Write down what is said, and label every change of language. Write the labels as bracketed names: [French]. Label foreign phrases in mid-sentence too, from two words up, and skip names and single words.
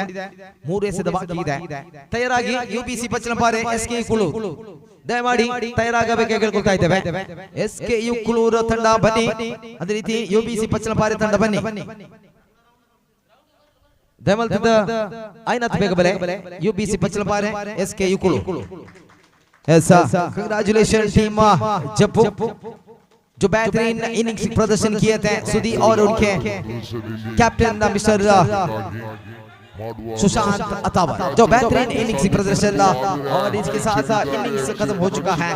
[Kannada] 3 ಎಸೆತ ಬಾಕಿ ಇದೆ. ತಯಾರಾಗಿ UBC ಬಚ್ಚಲಪಾರೆ SK ಕುಳು ದಯಮಾಡಿ ತಯಾರಾಗಬೇಕು ಕೇಳ್ಕೊಳ್ತಾ ಇದ್ದೇವೆ. SKU ಕುಳೂರು ತಂಡ ಬನ್ನಿ, ಅದೇ ರೀತಿ UBC ಪಚ್ಚಲಪಾರೆ ತಂಡ ಬನ್ನಿ. ದಯಮಾಡಿ [Tulu] ಐನತ್ ಬೇಗ ಬಲೆ [Kannada] UBC ಪಚ್ಚಲಪಾರೆ SKU ಕುಳೂರು. [Hindi] ऐसा [English] congratulation team [Hindi] जप्पू जो बेहतरीन इनिंग्स प्रदर्शन किए थे सुधी और उनके कैप्टन मिस्टर सुशांत अतावर जो बेहतरीन इनिंग्स प्रदर्शन और इसके साथ इनिंग्स खत्म हो चुका है.